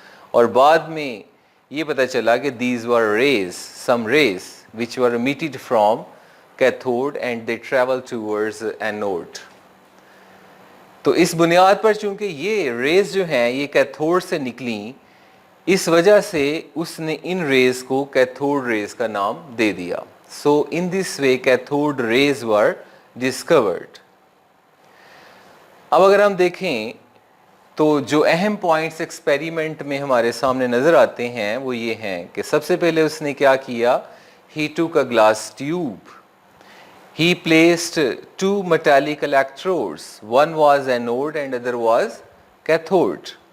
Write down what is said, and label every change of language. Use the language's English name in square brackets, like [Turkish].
[Urdu] اور بعد میں یہ پتہ چلا کہ [English] These were rays, some rays which were emitted from cathode and they travel towards anode. [Urdu] تو اس بنیاد پر چونکہ یہ ریز جو ہیں یہ کیتھوڈ سے نکلیں، اس وجہ سے اس نے ان ریز کو کیتھوڈ ریز کا نام دے دیا. [English] So in this way cathode rays were discovered. [Urdu] اب اگر ہم دیکھیں تو جو اہم پوائنٹس ایکسپیریمنٹ میں ہمارے سامنے نظر آتے ہیں وہ یہ ہیں کہ سب سے پہلے اس نے کیا کیا؟ [English] He took a glass tube. He placed 2 metallic electrodes. One was anode and other was cathode.